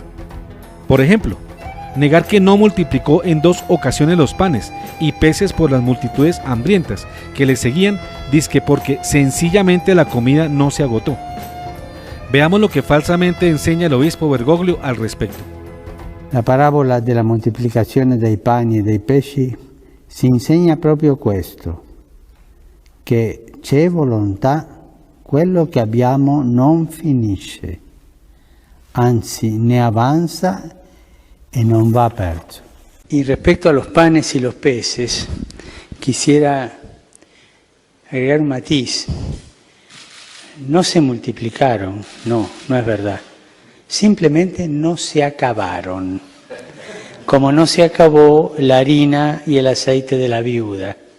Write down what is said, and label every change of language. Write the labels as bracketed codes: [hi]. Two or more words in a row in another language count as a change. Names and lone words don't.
[es] Por ejemplo, negar que no multiplicó en 2 ocasiones los panes y peces por las multitudes hambrientas que le seguían, dizque porque sencillamente la comida no se agotó. Veamos lo que falsamente enseña el obispo Bergoglio al respecto. [it] La parabola della moltiplicazione dei pani e dei pesci si insegna proprio questo, che c'è volontà, quello che abbiamo non finisce, anzi ne avanza y no va perso. [es] Y respecto a los panes y los peces, quisiera agregar un matiz. No se multiplicaron, no es verdad. Simplemente no se acabaron, como no se acabó la harina y el aceite de la viuda.